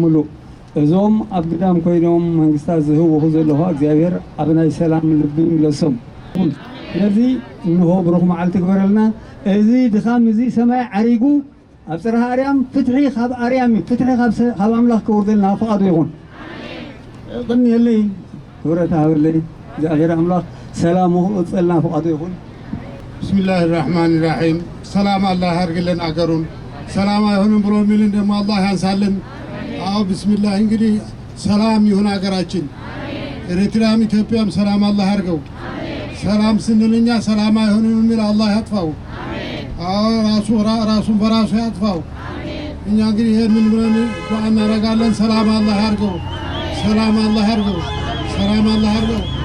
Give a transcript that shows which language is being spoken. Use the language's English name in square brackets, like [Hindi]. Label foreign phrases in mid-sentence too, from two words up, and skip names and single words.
[Tigrinya] ሙሉእ። እዞም ኣብ ግዳም ኮይኖም መንግስታት ዝህብዎ ዘለኹ እግዚኣብሔር ኣብ ናይ ሰላም ልቢ ይምለሶም። ስለዚ እንሆ ብሩኽ መዓልቲ ግበረልና። እዚ ድኻም እዚ ሰማይ ዓሪጉ ኣብ ፅርሐ ኣርያም ፍትሒ ካብ ኣርያም ፍትሒ ካብ ኣምላኽ ክውርደልና ፍቓዱ ይኹን። ቅድሚየለይ ክብረት ሃበለይ እግዚኣብሔር ኣምላኽ ሰላሙ ክቕፅልና ፍቓዱ ይኹን። [Arabic] بسم الله الرحمن الرحيم። [Amharic] ሰላም አላህ ያርግልን አገሩን። ሰላም አይሆንም ብሎ ሚልን ደግሞ አላህ ያንሳልን። አዎ ብስሚላህ። እንግዲህ ሰላም ይሁን ሀገራችን ኤርትራም ኢትዮጵያም ሰላም አላህ ያርገው ሰላም ስንልኛ ሰላም አይሆንም የሚል አላህ ያጥፋው ራሱን በራሱ ያጥፋው እኛ እንግዲህ ይሄንን ብለን ዱዓ እናደርጋለን ሰላም አላህ ያርገው ሰላም አላህ ያርገው ሰላም አላህ ያርገው